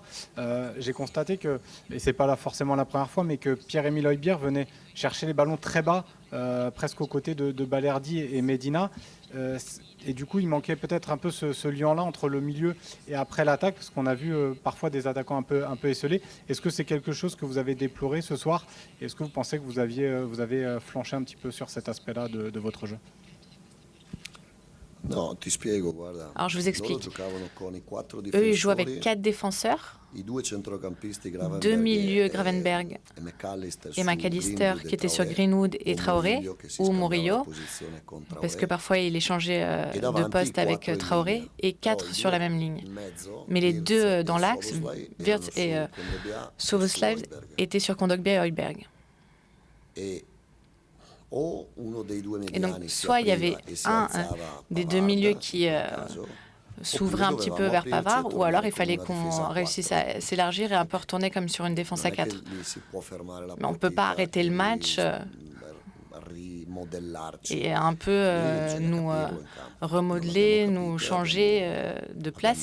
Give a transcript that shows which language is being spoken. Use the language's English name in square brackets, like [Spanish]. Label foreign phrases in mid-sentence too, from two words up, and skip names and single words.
[French] J'ai constaté que, et c'est pas là forcément la première fois, mais que Pierre-Emile Højbjerg venait chercher les ballons très bas, presque aux côtés de Balerdi et Medina. Et du coup, il manquait peut-être un peu ce lien-là entre le milieu et après l'attaque, parce qu'on a vu parfois des attaquants un peu esselés. Est-ce que c'est quelque chose que vous avez déploré ce soir? Est-ce que vous pensez que vous avez flanché un petit peu sur cet aspect-là de votre jeu? [Italian] No, ti spiego, guarda. [French] Alors je vous explique. [Italian] Loro giocavano con i 4 [French] Eux, ils jouent [Italian] difensori, [French] avec 4 défenseurs, [Italian] i 2 centrocampisti, [French] deux [Italian] Gravenberch [French] milieux, [Italian] e [French] Gravenberg [Italian] McAllister [French] et [Italian] su [French] McAllister, [Italian] Greenwood e [French] qui étaient sur [Italian] Traoré, [French] Greenwood et [Italian] o [French] Traoré, [Italian] Murillo che si [French] ou [Italian] scambiava la [French] Murillo, [Italian] posizione con Traoré. [French] parce que parfois il échangeait [Italian] E [French] de [Italian] davanti [French] poste avec [Italian] 4 in [French] Traoré, [Italian] linea. [French] et 4 [Italian] Poi [French] sur la même [Italian] in [French] ligne. [Italian] mezzo, [French] Mais les [Italian] Wirtz [French] deux [Italian] e [French] dans l'axe, [Italian] Szoboszlai [French] Wirtz et [Italian] erano su Kondogbia e su [French] Szoboszlai, [Italian] Højbjerg. [French] étaient sur Kondogbia et Højbjerg. [Italian] E o uno dei due [French] Et donc, [Italian] mediani si [French] soit il y avait [Italian] apriva e si [French] un [Italian] alzava [French] des deux [Italian] Pavard, [French] milieux [Italian] in [French] qui [Italian] quel caso, [French] s'ouvrait un petit peu vers Pavard, ou alors il fallait qu'on réussisse à s'élargir et un peu retourner comme sur une défense à 4. Mais on ne peut pas arrêter le match et un peu nous remodeler, nous changer de place.